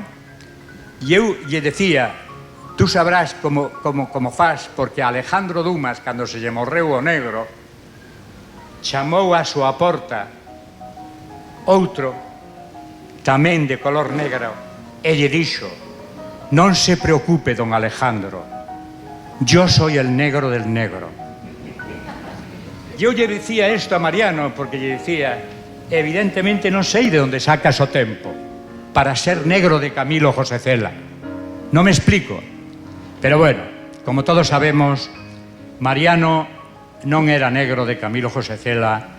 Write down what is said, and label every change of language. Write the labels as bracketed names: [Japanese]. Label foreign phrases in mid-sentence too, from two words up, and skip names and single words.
[Galician] E eu lle decía, [Spanish] tú sabrás [Galician] como faz, porque Alejandro Dumas, cando se lle morreu o negro, chamou a súa porta outro, tamén de color negro, e lle dixo, Non se preocupe, don Alejandro. [Spanish] Yo soy el negro del negro. [Galician] Yo lle decía isto a Mariano porque lle decía, evidentemente non sei de onde sacas o tempo para ser negro de Camilo José Cela. Non me explico. [Spanish] Pero bueno, como todos sabemos, [Galician] Mariano non era negro de Camilo José Cela.